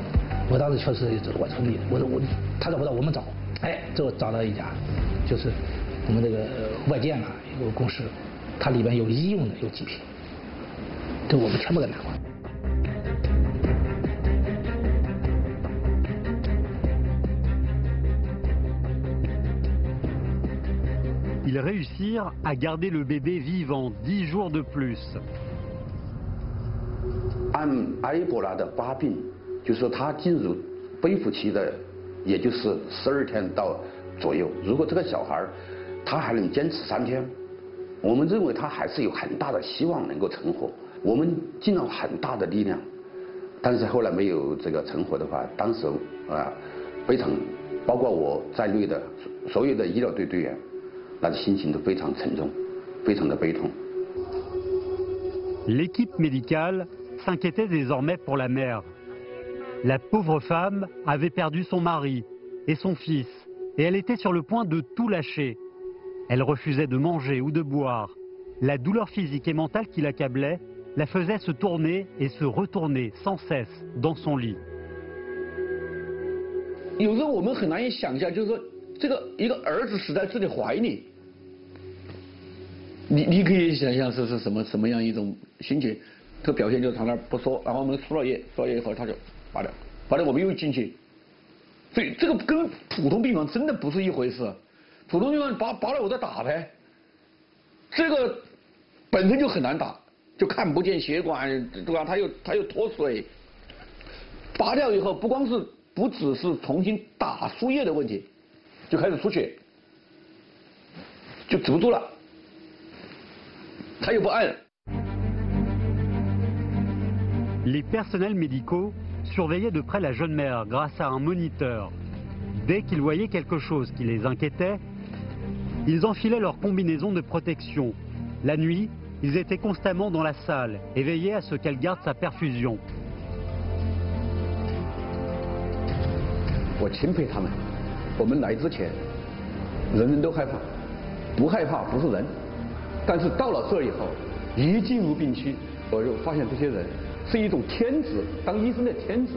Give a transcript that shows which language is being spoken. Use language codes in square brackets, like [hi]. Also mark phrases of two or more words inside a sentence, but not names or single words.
[zh] 我当时确实我说他找不到我们找，哎，最后找到一家，就是我们这个外建啊有个公司，它里边有医用的有几瓶，这我们全部给拿过来。 [fr] Ils réussirent à garder le bébé vivant 10 jours de plus. [zh] 按埃博拉的发病，就是说他进入恢复期的，也就是12天到左右。如果这个小孩他还能坚持3天，我们认为他还是有很大的希望能够成活。我们尽了很大的力量，但是后来没有这个成活的话，当时非常，包括我在内的所有的医疗队队员，那心情都非常沉重，非常的悲痛。 [fr] L'équipe médicale s'inquiétait désormais pour la mère. La pauvre femme avait perdu son mari et son fils, et elle était sur le point de tout lâcher. Elle refusait de manger ou de boire. La douleur physique et mentale qui l'accablait la faisait se tourner et se retourner sans cesse dans son lit. [zh] 有时候我们很难以想象，就是说这个一个儿子死在自己怀里，你可以想象是什么样一种心情。这个表现就是他那儿不说，然后我们输了液以后他就拔掉，我们又进去。所以这个跟普通病房真的不是一回事。普通病房拔了我再打呗，这个本身就很难打，就看不见血管，对吧？它又脱水。拔掉以后不只是重新打输液的问题，就开始出血，就止不住了，他又不按。 [fr] Les personnels médicaux surveillaient de près la jeune mère grâce à un moniteur. Dès qu'ils voyaient quelque chose qui les inquiétait, ils enfilaient leur combinaison de protection. La nuit, ils étaient constamment dans la salle et veillaient à ce qu'elle garde sa perfusion. [zh] 我钦佩他们。我们来之前，人人都害怕，不害怕不是人。但是到了这以后，一进入病区，我就发现这些人是一种天职，当医生的天职。